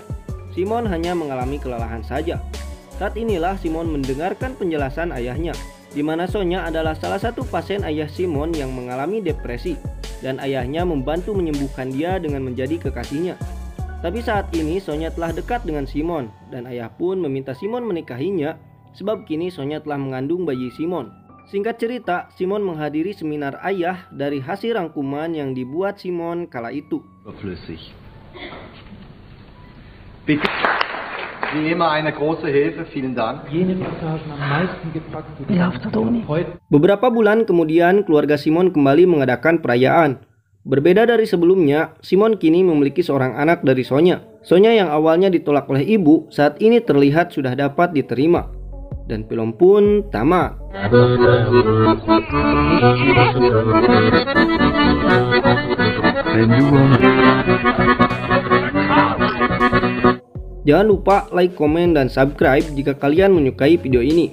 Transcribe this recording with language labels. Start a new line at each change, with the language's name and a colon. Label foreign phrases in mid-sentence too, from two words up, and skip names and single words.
Indonesian: Simon hanya mengalami kelelahan saja. Saat inilah Simon mendengarkan penjelasan ayahnya, di mana Sonya adalah salah satu pasien ayah Simon yang mengalami depresi, dan ayahnya membantu menyembuhkan dia dengan menjadi kekasihnya. Tapi saat ini Sonya telah dekat dengan Simon, dan ayah pun meminta Simon menikahinya, sebab kini Sonya telah mengandung bayi Simon. Singkat cerita, Simon menghadiri seminar ayah dari hasil rangkuman yang dibuat Simon kala itu.
German: Überflüssig. Bitte, wie immer eine große Hilfe, vielen Dank. Jene Passagen am meisten gepackt. Ja, auf der Toni.
Indonesian: Beberapa bulan kemudian, keluarga Simon kembali mengadakan perayaan. Berbeda dari sebelumnya, Simon kini memiliki seorang anak dari Sonya. Sonya yang awalnya ditolak oleh ibu, saat ini terlihat sudah dapat diterima. Dan film pun tamat. Jangan lupa like, komen, dan subscribe jika kalian menyukai video ini.